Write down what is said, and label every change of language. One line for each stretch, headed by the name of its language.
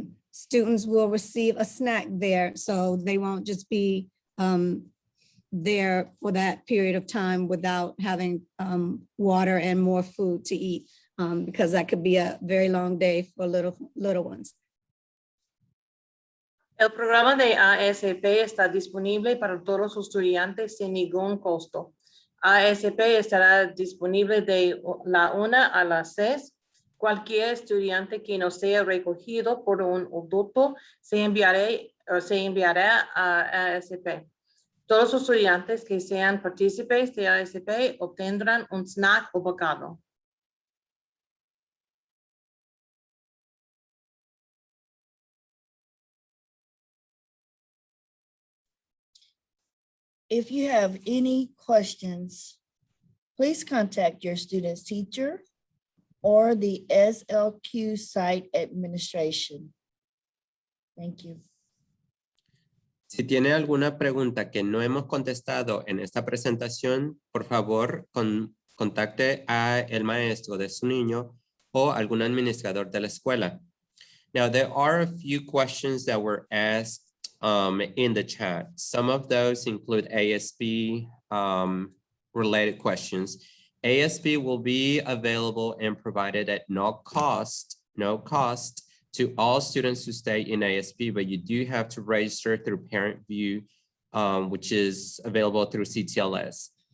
English: Students will receive a snack there, so they won't just be there for that period of time without having water and more food to eat, because that could be a very long day for little ones.
Spanish: El programa de ASP está disponible para todos los estudiantes sin ningún costo. ASP estará disponible de la 1 a las 6. Cualquier estudiante que no sea recogido por un adulto se enviará a ASP. Todos los estudiantes que sean partícipes de ASP obtendrán un snack o bocado.
English: If you have any questions, please contact your student's teacher or the SLQ site administration. Thank you.
Spanish: Si tiene alguna pregunta que no hemos contestado en esta presentación, por favor, contacte a el maestro de su niño o algún administrador de la escuela.
English: Now, there are a few questions that were asked in the chat. Some of those include ASP related questions. ASP will be available and provided at no cost to all students who stay in ASP, but you do have to register through Parent View, which is available through CTLS.